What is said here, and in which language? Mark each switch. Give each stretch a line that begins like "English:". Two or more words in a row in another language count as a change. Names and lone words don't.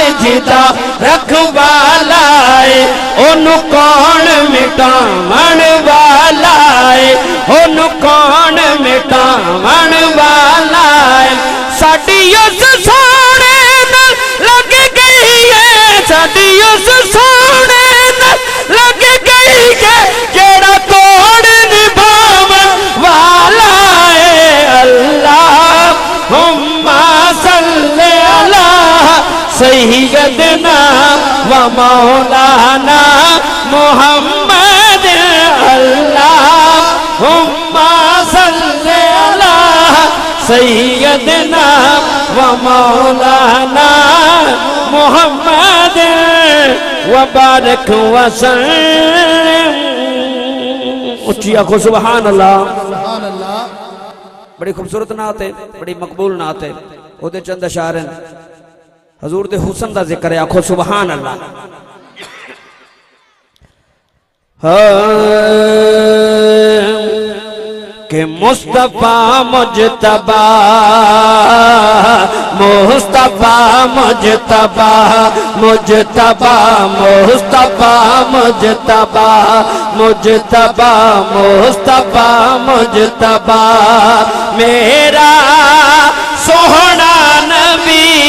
Punjabi: ਜਿਦਾ ਰਖਵਾਲਾ ਹੈ ਓਹਨੂੰ ਕੌਣ ਮਿਟਾਵਣ ਵਾਲਾ ਹੈ ਓਹਨੂੰ ਕੌਣ ਮਿਟਾਵਣ ਵਾਲਾ ਹੈ ਸਾਡੀ ਉਸ ਸੋਹਣੇ ਨਾਲ ਲੱਗ ਗਈ ਹੈ ਸਾਡੀ ਉਸ ਸੋਹਣੇ ਨਾਲ ਲੱਗ ਗਈ ਹੈ ਜਿਹੜਾ ਤੋੜ ਨਿਭਾਵਣ ਵਾਲਾ ਹੈ
Arabic: اللهم صل على سيدنا ومولانا محمد اللهم صل على سيدنا ومولانا محمد وبارك وسلم.
Punjabi: ਉੱਚੀ ਆਖੋ
Arabic: سبحان الله. سبحان الله.
Punjabi: ਬੜੀ ਖ਼ੂਬਸੂਰਤ ਨਾਤ ਹੈ, ਬੜੀ ਮਕਬੂਲ ਨਾਤ ਹੈ। ਓਹਦੇ ਚੰਦ ਅਸ਼ਆਰ ਹੈਂ ਹਜ਼ੂਰ ਦੇ ਹੁਸਨ ਦਾ ਜ਼ਿਕਰ ਹੈ, ਆਖੋ
Arabic: سبحان الله.
Punjabi: ਕੇ ਮੁਸਤਫ਼ਾ ਮੁਜਤਬਾ ਮੁਸਤਫ਼ਾ ਮੁਜਤਬਾ ਮੁਜਤਬਾ ਮੁਸਤਫ਼ਾ ਮੁਜਤਬਾ ਮੁਜਤਬਾ ਮੁਸਤਫ਼ਾ ਮੁਜਤਬਾ ਮੇਰਾ ਸੋਹਣਾ ਨਬੀ